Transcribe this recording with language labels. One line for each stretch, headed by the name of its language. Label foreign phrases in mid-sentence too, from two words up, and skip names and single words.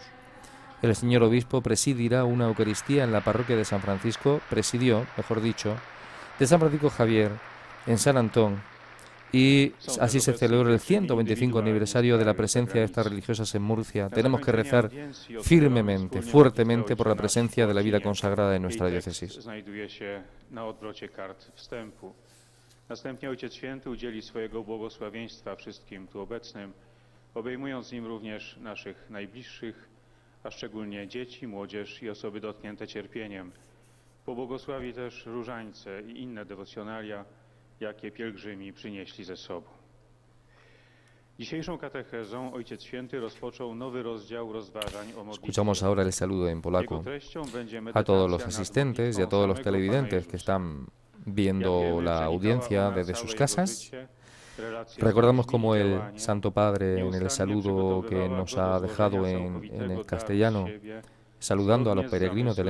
Spanish: El señor obispo presidirá una Eucaristía en la parroquia de San Francisco, de San Francisco Javier, en San Antón, y así se celebra el 125 aniversario de la presencia de estas religiosas en Murcia. Tenemos que rezar firmemente, fuertemente por la presencia de la vida consagrada en nuestra diócesis.
Polish: Następnie Ojciec Święty udzieli swojego błogosławieństwa wszystkim tu obecnym, obejmując nim również naszych najbliższych, a szczególnie dzieci, młodzież i osoby dotknięte cierpieniem. Pobłogosławi też różańce i inne dewocjonalia, jakie pielgrzymi przynieśli ze sobą. Dzisiejszą katechezą Ojciec Święty rozpoczął nowy rozdział rozważań o modlitwie.
Spanish: Escuchamos ahora el saludo en polaco a todos los asistentes y a todos los televidentes que están viendo la audiencia desde sus casas. Recordamos cómo el Santo Padre, en el saludo que nos ha dejado en el castellano, saludando a los peregrinos de